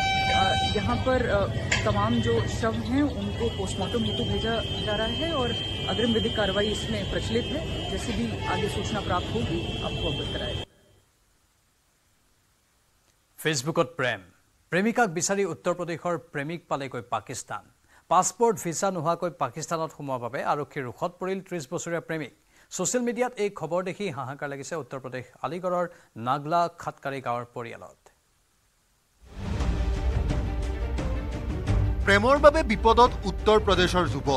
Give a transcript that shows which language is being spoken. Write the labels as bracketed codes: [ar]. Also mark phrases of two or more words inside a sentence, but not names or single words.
[hi] यहाँ पर तमाम जो शव हैं उनको पोस्टमार्टम हेतु भेजा जा रहा है और अग्रिम विधिक कार्रवाई इसमें प्रचलित है। जैसे भी आगे सूचना प्राप्त होगी आपको अवगत कराएगा। [as] ফেচবুকত প্ৰেমিকাক বিচাৰি উত্তৰ প্ৰদেশৰ প্ৰেমিক পালেগৈ পাকিস্তান। পাছপোৰ্ট ভিছা নোহোৱাকৈ পাকিস্তানত সোমোৱাৰ বাবে আৰক্ষীৰ ৰোষত পৰিল 30 বছৰীয়া প্ৰেমিক। ছ'চিয়েল মিডিয়াত এই খবৰ দেখি হাহাকাৰ লাগিছে উত্তৰ প্ৰদেশ আলিগড়ৰ নাগলা খাটকাৰী গাঁৱৰ পৰিয়ালত। প্ৰেমৰ বাবে বিপদত উত্তৰ প্ৰদেশৰ যুৱক।